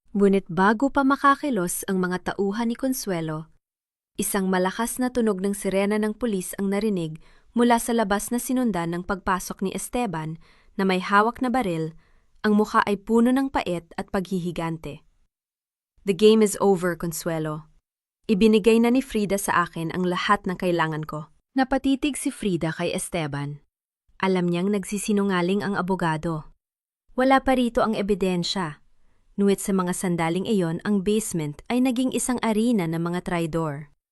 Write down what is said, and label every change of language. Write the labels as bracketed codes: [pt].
[tl] Ngunit bago pa makakilos ang mga tauhan ni Consuelo, isang malakas na tunog ng sirena ng pulis ang narinig mula sa labas na sinundan ng pagpasok ni Esteban na may hawak na baril, ang mukha ay puno ng pait at paghihigante. [en] The game is over, Consuelo. [tl] Ibinigay na ni Frida sa akin ang lahat ng kailangan ko. Napatitig si Frida kay Esteban. Alam niyang nagsisinungaling ang abogado. Wala pa rito ang ebidensya. Ngunit sa mga sandaling iyon, ang basement ay naging isang arena ng mga traidor.